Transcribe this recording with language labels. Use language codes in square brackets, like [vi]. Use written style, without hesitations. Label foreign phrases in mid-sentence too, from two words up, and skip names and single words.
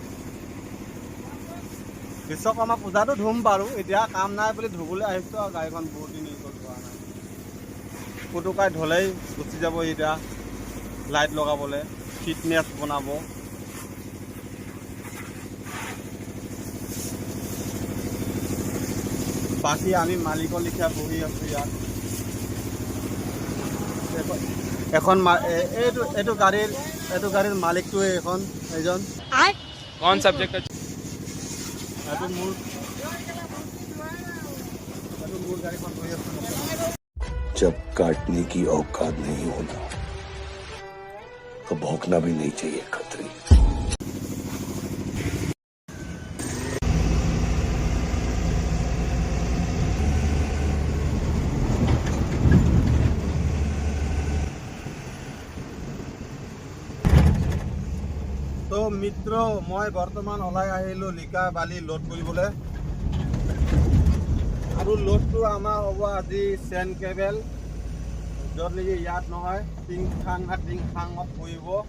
[as] বিশ্বকৰ্মা পূজাটো ধুম বাৰু এতিয়া কাম নাই বুলি ধুবলৈ আহিছোঁ আৰু গাড়ীখন বহুত দিন ধোৱা নাই পুতুকাই ধুলেই গুচি যাব এতিয়া লাইট লগাবলৈ ফিটনেছ বনাব বাকী আমি মালিকৰ লিখা বহি আছোঁ ইয়াত এখন এইটো গাড়ীৰ মালিকটোৱে এইজন [hi] कौन सब्जेक्ट [as] এইটো মোৰ গাড়ীখন বহি আছোঁ [hi] जब काटने की औकात नहीं होता तो भौंकना भी नहीं चाहिए खतरी [as] তো মিত্ৰ মই বৰ্তমান ওলাই আহিলোঁ লিকা বালি লোড কৰিবলৈ আৰু লোডটো আমাৰ হ'ব আজি চেন কেবেল য'ত নেকি ইয়াত নহয় টিংখাঙত পৰিব